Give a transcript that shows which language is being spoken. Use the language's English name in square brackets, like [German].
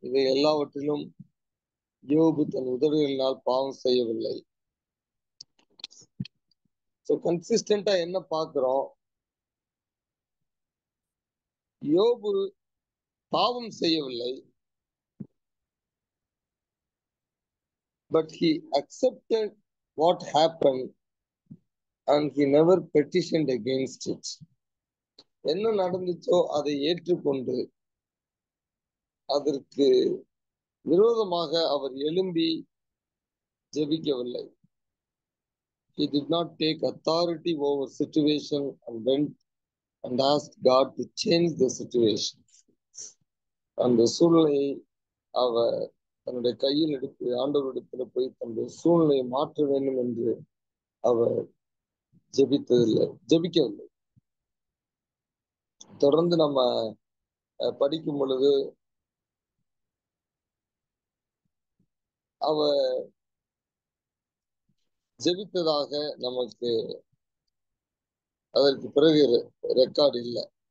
[Tamil] இவை எல்லாவற்றிலும் யோபு தன் உதடுகளினால் பாவம் செய்யவில்லை. கன்சிஸ்டன்டா என்ன பார்க்கிறோம், யோபு பாவம் செய்யவில்லை. [English] But he accepted what happened and he never petitioned against it. [Tamil] என்ன நடந்துச்சோ அதை ஏற்றுக்கொண்டு அதற்கு விரோதமாக அவர் எழும்பி ஜெபிக்கவில்லை. [English] He did not take authority over situation and went and asked God to change the situation. [Tamil] அந்த சூழ்நிலையை அவர் தன்னுடைய கையில் எடுத்து ஆண்டவரிடத்துல போய் தன்னுடைய சூழ்நிலையை மாற்ற வேண்டும் என்று அவர் ஜெபிக்கவில்லை. தொடர்ந்து நம்ம படிக்கும் பொழுது அவர் ஜெபித்ததாக நமக்கு அதற்கு பிறகு ரெக்கார்டு இல்லை.